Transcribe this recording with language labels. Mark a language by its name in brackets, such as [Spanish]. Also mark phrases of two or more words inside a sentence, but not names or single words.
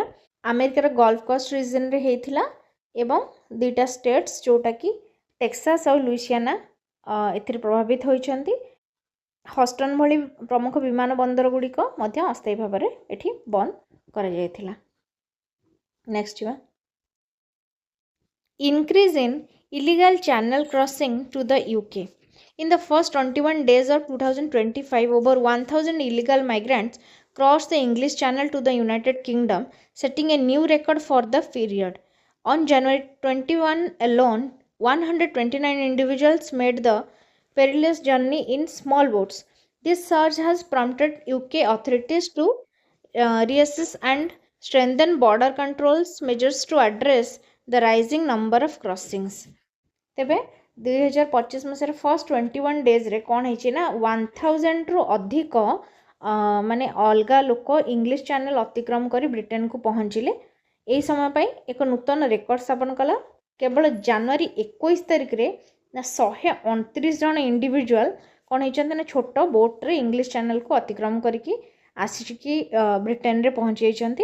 [Odia] ଆମେରିକାର ଗଲ୍ଫ କୋଷ୍ଟ ରିଜନରେ ହେଇଥିଲା ଏବଂ ଦୁଇଟା ଷ୍ଟେଟ୍ସ ଯେଉଁଟାକି ଟେକ୍ସାସ୍ ଆଉ ଲୁଇସିଆନା ଏଥିରେ ପ୍ରଭାବିତ ହୋଇଛନ୍ତି। ହଷ୍ଟନ ଭଳି ପ୍ରମୁଖ ବିମାନ ବନ୍ଦର ଗୁଡ଼ିକ ମଧ୍ୟ ଅସ୍ଥାୟୀ ଭାବରେ ଏଠି ବନ୍ଦ କରାଯାଇଥିଲା। ନେକ୍ସଟ ଯିବା। [English] Increase in illegal channel crossing to the UK. In the first 21 days of 2025, over 1,000 illegal migrants crossed the English Channel to the United Kingdom, setting a new record for the period. On January 21 alone, 129 individuals made the perilous journey in small boats. This surge has prompted UK authorities to reassess and strengthen border controls measures to address the rising number of crossings. [Odia] ତେବେ 2025 ମସିହାର [English] first 21 days [Odia] କ'ଣ ହେଇଛି ନା 1000ରୁ ଅଧିକ ମାନେ ଅଲଗା ଲୋକ ଇଂଲିଶ ଚ୍ୟାନେଲ ଅତିକ୍ରମ କରି ବ୍ରିଟେନକୁ ପହଞ୍ଚିଲେ। ଏହି ସମୟ ପାଇଁ ଏକ ନୂତନ ରେକର୍ଡ ସ୍ଥାପନ କଲା। କେବଳ ଜାନୁଆରୀ 21 ତାରିଖରେ ନା 129 ଜଣ ଇଣ୍ଡିଭିଜୁଆଲ କ'ଣ ହେଇଛନ୍ତି ନା ଛୋଟ ବୋଟ୍ରେ ଇଂଲିଶ ଚ୍ୟାନେଲକୁ ଅତିକ୍ରମ କରିକି ଆସିକି ବ୍ରିଟେନରେ ପହଞ୍ଚି ଯାଇଛନ୍ତି।